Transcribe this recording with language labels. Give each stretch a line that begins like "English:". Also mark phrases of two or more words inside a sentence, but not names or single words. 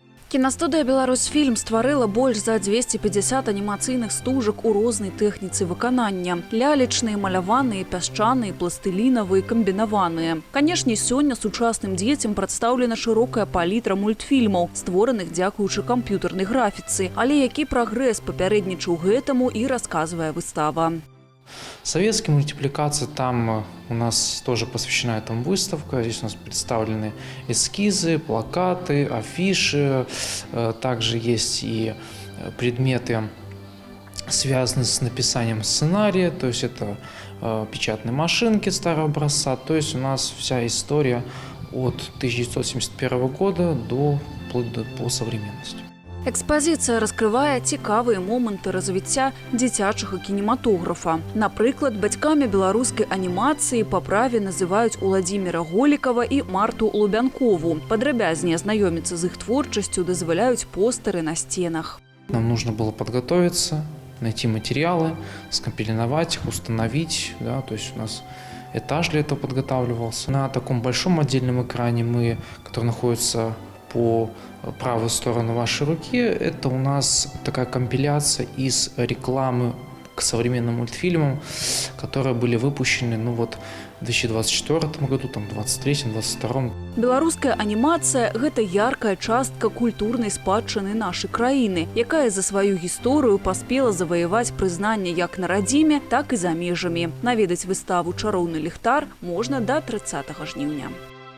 Belarusian: Кінастудыя «Беларусьфільм» стварыла больш за 250 анімацыйных стужак у рознай тэхніцы выканання. Лялечныя, маляваныя, пясчаныя, пластылінавыя, камбінаваныя. Канешне, сёння сучасным дзецям прадстаўлена шырокая палітра мультфільмаў, створаных дзякуючы камп'ютарнай графіцы. Але які прагрэс папярэднічаў гэтаму і расказвае выстава.
Russian: Советские мультипликации, там у нас тоже посвящена этому выставка. Здесь у нас представлены эскизы, плакаты, афиши. Также есть и предметы, связанные с написанием сценария. То есть это печатные машинки старого образца. То есть у нас вся история от 1971 года вплоть до современности.
Belarusian: Экспазіцыя раскрывае цікавыя моманты развіцця дзіцячага кінематографа. Напрыклад, бацькамі беларускай анімацыі па праве называюць Уладзіміра Голікава і Марту Лубянкову. Падрабязней азнаёміцца з іх творчасцю дазваляюць постары на стенах.
Russian: Нам нужно было подготовиться, найти материалы, скомпилировать их, установить. Да, то есть у нас этаж для этого подготавливался. На таком большом отдельном экране, который находится по правую сторону вашей руки, это у нас такая компиляция из рекламы к современным мультфильмам, которые были выпущены в 2024 году, 2023-2022.
Belarusian: Беларуская анімацыя – гэта яркая частка культурнай спадчыны нашай краіны, якая за сваю гісторыю паспела заваяваць прызнанне як на радзіме, так і за межамі. Наведаць выставу «Чароўны ліхтар» можна да 30 жніўня.